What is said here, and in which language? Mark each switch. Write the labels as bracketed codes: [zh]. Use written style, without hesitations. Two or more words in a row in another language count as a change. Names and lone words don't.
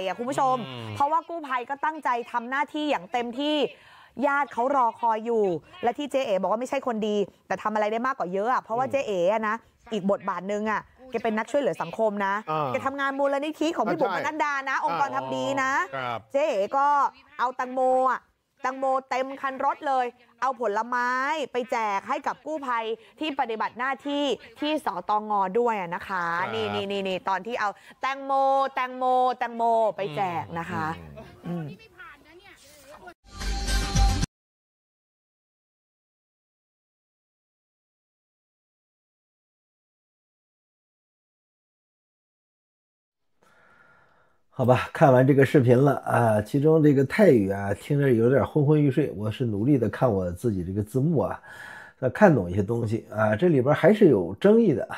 [th] คุณผู้ชมเพราะว่ากู้ภัยก็ตั้งใจทำหน้าที่อย่างเต็มที่ญาติเขารอคอยอยู่และที่เจ๊เอ๋บอกว่าไม่ใช่คนดีแต่ทำอะไรได้มากกว่าเยอะเพราะว่าเจ๊เอ๋นะอีกบทบาทนึงแกเป็นนักช่วยเหลือสังคมนะแกทำงานมูลนิธิของพี่บุ๋มปนัดดานะองค์กรทำดีนะเจ๊เอ๋ก็เอาแตงโมเต็มคันรถเลยเอาผลไม้ไปแจกให้กับกู้ภัยที่ปฏิบัติหน้าที่ที่สตง. ด้วยนะคะนี่ตอนที่เอาแตงโมไปแจกนะคะ [zh] 好吧，看完这个视频了啊，其中这个泰语听着有点昏昏欲睡，我是努力的看我自己这个字幕看懂一些东西这里边还是有争议的。